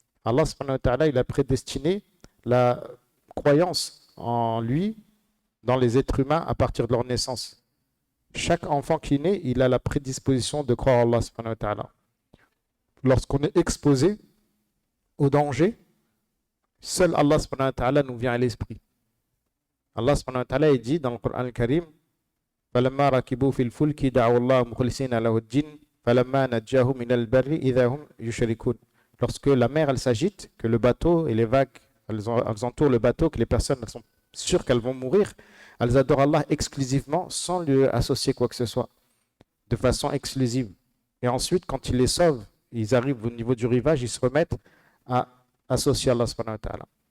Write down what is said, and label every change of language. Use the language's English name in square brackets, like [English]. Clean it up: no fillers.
[French] Allah subhanahu wa ta'ala il a prédestiné la croyance en lui, dans les êtres humains, à partir de leur naissance. Chaque enfant qui naît, il a la prédisposition de croire en Allah subhanahu wa ta'ala. Lorsqu'on est exposé au danger, seul Allah subhanahu wa ta'ala nous vient à l'esprit. Allah subhanahu wa ta'ala dit dans le Coran [Arabic] al-Karim فَلَمَّا رَكِبُوا فِي الْفُلْكِ دَعَوُا اللَّهَ مُخْلِصِينَ لَهُ الدِّينَ فَلَمَّا نَجَّاهُمْ مِنَ الْبَرِّ إِذَا هُمْ يُشْرِكُونَ. [French] Lorsque la mer elle s'agite, que le bateau et les vagues elles entourent le bateau, que les personnes elles sont sûres qu'elles vont mourir, elles adorent Allah exclusivement sans lui associer quoi que ce soit, de façon exclusive. Et ensuite, quand il les sauve, ils arrivent au niveau du rivage, ils se remettent à associer Allah subhanahu wa ta'ala.